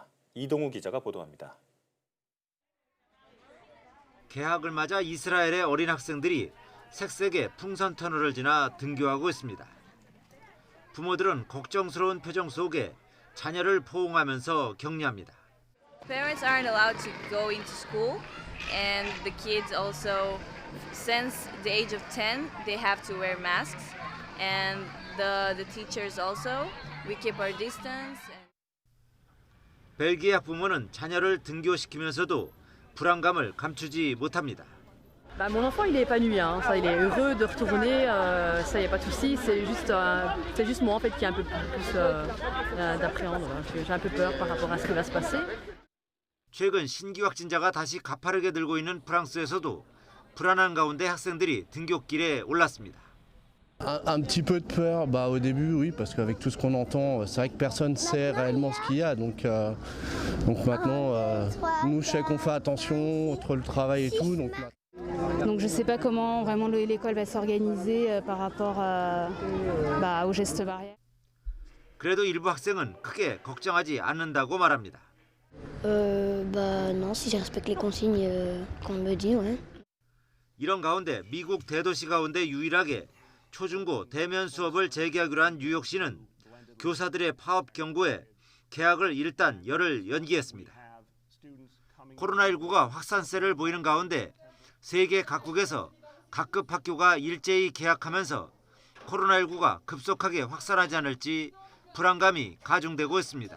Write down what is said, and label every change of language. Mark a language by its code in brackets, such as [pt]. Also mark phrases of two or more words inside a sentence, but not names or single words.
[ko] 이동우 기자가 보도합니다. 개학을 맞아 이스라엘의 어린 학생들이 색색의 풍선 터널을 지나 등교하고 있습니다. 부모들은 걱정스러운 표정 속에 자녀를 포옹하면서 격려합니다. [en] Parents aren't allowed to go into school, and the kids also, since the age of 10, they have to wear masks, and the teachers also, we keep our distance. [ko] 벨기에 학부모는 자녀를 등교시키면서도 불안감을 감추지 못합니다. [fr] Mon enfant, il est épanoui, hein. Ça, il est heureux de retourner, ça, y a pas de souci. C'est juste moi en fait qui ai un peu plus d'appréhender. J'ai un peu peur par rapport à ce qui va se passer. [ko] 최근 신규 확진자가 다시 가파르게 늘고 있는 프랑스에서도 불안한 가운데 학생들이 등교길에 올랐습니다. [fr] Un petit peu de peur, au début oui, parce qu'avec tout ce qu'on entend, c'est vrai que personne ne sait réellement ce qu'il y a, donc maintenant, nous je sais qu'on fait attention entre le travail et tout. Donc je ne sais pas comment vraiment l'école va s'organiser par rapport aux gestes barrières. [ko] 그래도 일부 학생은 크게 걱정하지 않는다고 말합니다. [fr] Non, si je respecte les consignes qu'on me dit, ouais. [ko] 이런 가운데 미국 대도시 가운데 유일하게 초중고 대면 수업을 재개하기로 한 뉴욕시는 교사들의 파업 경고에 개학을 일단 열흘 연기했습니다. 코로나19가 확산세를 보이는 가운데 세계 각국에서 각급 학교가 일제히 개학하면서 코로나19가 급속하게 확산하지 않을지 불안감이 가중되고 있습니다.